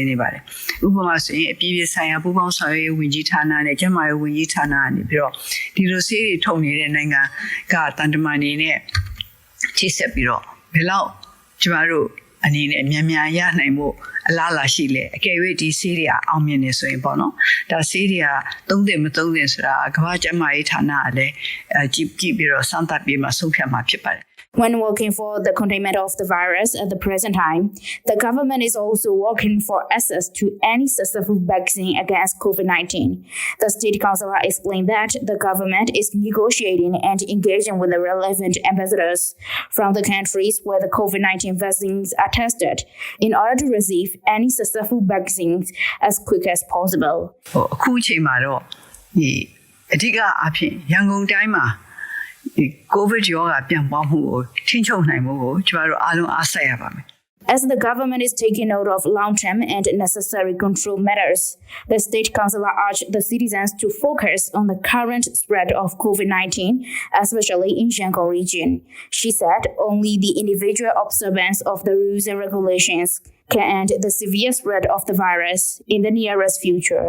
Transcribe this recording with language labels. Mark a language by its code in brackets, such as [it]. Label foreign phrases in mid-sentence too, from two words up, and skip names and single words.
[my] နေပါတယ်ဥပမာဆိုရင်အပြည်ပြည်ဆိုင်ရာပူးပေါင်းဆောင်ရွက်ရေးဝန်ကြီးဌာနနဲ့ကျန်းမာရေးဝန်ကြီးဌာနကနေပြီးတော့ဒီလိုဆေးတွေထုတ်နေတဲ့နိုင်ငံကတန်တမာနေနဲ့ချိတ်ဆက်ပြီးတော့ဘယ်လောက်ကျမတို့အနေနဲ့မြန်ရနိုင်ဖို့အလားလာရှိလေအကယ်၍ဒီဆေးတွေအောင်မြင်နေဆိုရင်ပေါ့နော်ဒါဆေးတွေကသုံးတယ်မသုံးတယ်ဆိုတာကမ္ဘာ့ကျန်းမာရေးဌာနကလည်းကြည့်ပြီးတော့စမ်းသပ်ပြီးမှဆုံးဖြတ်မှာဖြစ်ပါတယ် [en] When working for the containment of the virus at the present time, the government is also working for access to any successful vaccine against COVID-19. The state councillor explained that the government is negotiating and engaging with the relevant ambassadors from the countries where the COVID-19 vaccines are tested in order to receive any successful vaccines as quick as possible. [my] အခုချိန်မှာတော့ဒီအဓိကအဖြစ်ရန်ကုန်တိုင်းမှာCOVID ရောဂါပြန့်ပွားမှုကိုထိန်းချုပ်နိုင်မှုကိုကျမတို့အားလုံးအားစိုက်ရပါမယ် [en] As the government is taking note of long-term and necessary control measures, the state councillor urged the citizens to focus on the current spread of COVID-19, especially in Yangon Region. She said only the individual observance of the rules and regulations can end the severe spread of the virus in the nearest future.